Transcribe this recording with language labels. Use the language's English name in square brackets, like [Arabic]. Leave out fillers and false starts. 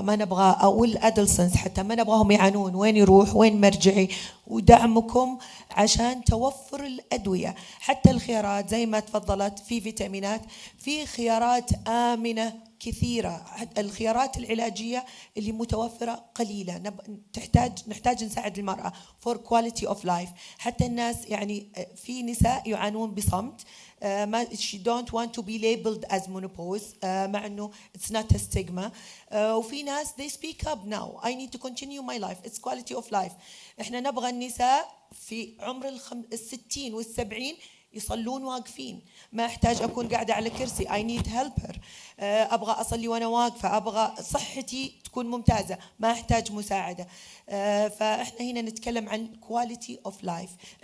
[Arabic] ما نبغى أو الأدلسنس حتى ما نبغاهم يعانون وين يروح وين مرجعي، ودعمكم عشان توفر الأدوية. حتى الخيارات زي ما تفضلت في فيتامينات، في خيارات آمنة كثيرة. الخيارات العلاجية اللي متوفرة قليلة. نحتاج نساعد المرأة [English] for quality of life. [Arabic] حتى الناس يعني في نساء يعانون بصمت، [English] she don't want to be labeled as menopause [Arabic] مع انه [English] it's not a stigma. [Arabic] وفي ناس [English] they speak up now. I need to continue my life. It's quality of life. [Arabic] احنا نبغى النساء في عمر 60 وال70 يصلون واقفين. ما احتاج اكون قاعده على كرسي. [English] I need helper. [Arabic] ابغى اصلي وانا واقفه. ابغى صحتي تكون ممتازه. ما احتاج مساعده. فاحنا هنا نتكلم عن [English] quality of life.